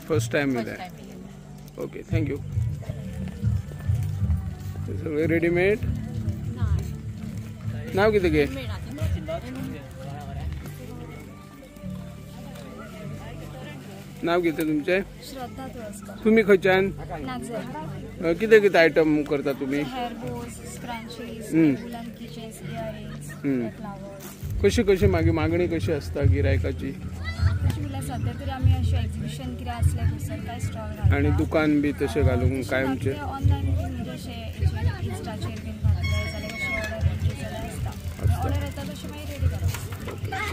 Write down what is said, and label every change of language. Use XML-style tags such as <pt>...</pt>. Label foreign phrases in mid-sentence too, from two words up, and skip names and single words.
<en>first time</en> <kok>येयले. ओके. थँक्यू. सगळे रेडीमेड? नाव कितें गे? नाव कितें तुमचें? श्रद्धा तुळसकर. तुम्ही खंयच्यान? नागझरी. किती किती आयटम करता तुम्ही?</kok> <en>hair bows, scrunchies, woollen keychains, earrings, flowers.</en> <kok>कशी कशी मागणी कशी असता गिरायकाची? तशी मला सध्या तरी आम्ही अशी एक्झिबिशन किती असले थंयसर काय स्टॉल घालता आणि दुकान बी तशें घालूंक कायमचे ऑनलायन बी म्हणजे अशें इंस्टाचेर बीन घातले जाल्यार कशी ऑर्डर येतली जाल्यार आसता. ऑर्डर येता तशी मागीर रेडी करप.</kok>